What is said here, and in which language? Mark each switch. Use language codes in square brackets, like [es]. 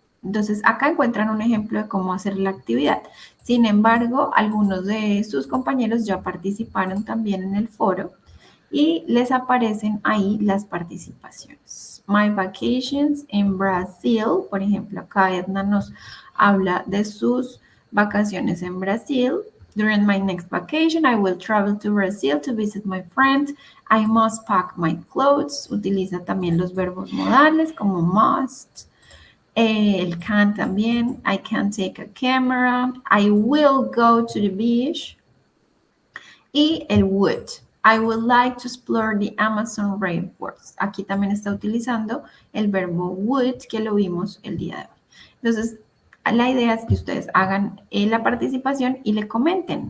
[es] Entonces, acá encuentran un ejemplo de cómo hacer la actividad. Sin embargo, algunos de sus compañeros ya participaron también en el foro y les aparecen ahí las participaciones. [en] My vacations in Brazil, [es] por ejemplo, acá Edna nos habla de sus vacaciones en Brasil. [en] During my next vacation, I will travel to Brazil to visit my friend. I must pack my clothes. [es] Utiliza también los verbos modales como must. El can también. [en] I can take a camera. I will go to the beach. [es] Y el would. [en] I would like to explore the Amazon rainforest. [es] Aquí también está utilizando el verbo would que lo vimos el día de hoy. Entonces, la idea es que ustedes hagan la participación y le comenten.